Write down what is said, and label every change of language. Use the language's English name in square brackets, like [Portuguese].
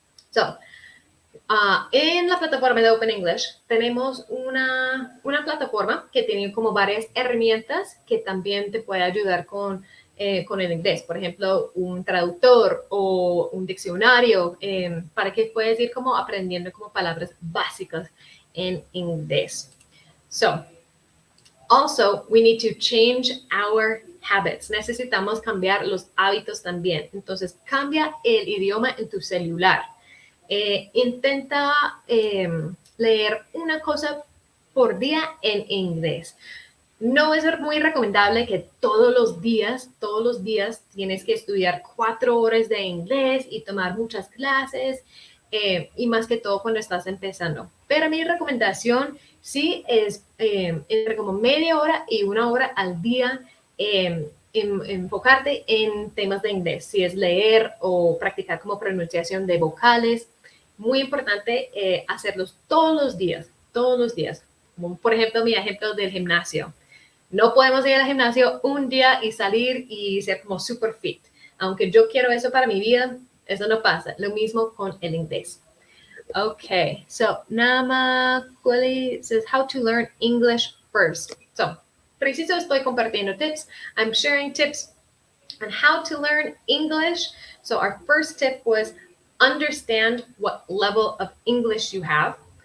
[Spanish] So, en la plataforma de Open English tenemos una plataforma que tiene como varias herramientas que también te puede ayudar con el inglés. Por ejemplo, un traductor o un diccionario para que puedas ir como aprendiendo como palabras básicas en inglés. [English] So, also, we need to change our habits. [Spanish] Necesitamos cambiar los hábitos también. Entonces, cambia el idioma en tu celular. Intenta leer una cosa por día en inglés. No es muy recomendable que todos los días tienes que estudiar 4 horas de inglés y tomar muchas clases, y más que todo cuando estás empezando. Pero mi recomendación sí es entre como media hora y 1 hora al día enfocarte en temas de inglés, si es leer o practicar como pronunciación de vocales. Muy importante hacerlos todos los días. Como por ejemplo, mi ejemplo del gimnasio. No podemos ir al gimnasio un día y salir y ser como super fit. Aunque yo quiero eso para mi vida, eso no pasa. Lo mismo con el inglés. [English] Okay, so Nama Kweli says how to learn English first. So, [Spanish] preciso estoy compartiendo tips. [English] I'm sharing tips on how to learn English. So our first tip was understand what level of English you have.